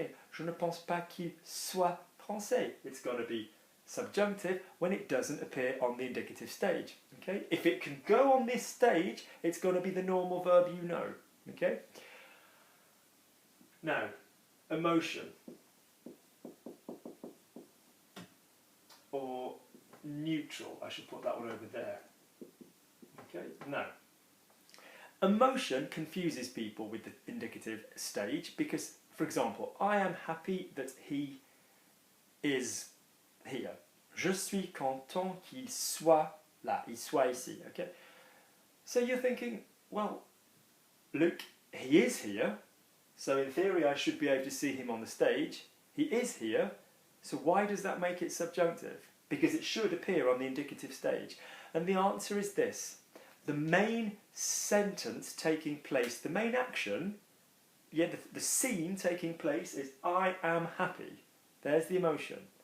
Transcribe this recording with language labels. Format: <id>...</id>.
<fr>Je ne pense pas qu'il soit français.</fr> <en>It's got to be subjunctive when it doesn't appear on the indicative stage. Okay. If it can go on this stage, it's got to be the normal verb you know. Okay. Now, emotion, or neutral, I should put that one over there. Okay, now, emotion confuses people with the indicative stage because, for example, I am happy that he is here.</en> <fr>Je suis content qu'il soit là, il soit ici, okay?</fr> <en>So you're thinking, well, look, he is here. So in theory I should be able to see him on the stage. He is here, so why does that make it subjunctive? Because it should appear on the indicative stage. And the answer is this. The main sentence taking place, the main action, the scene taking place is I am happy. There's the emotion.</en>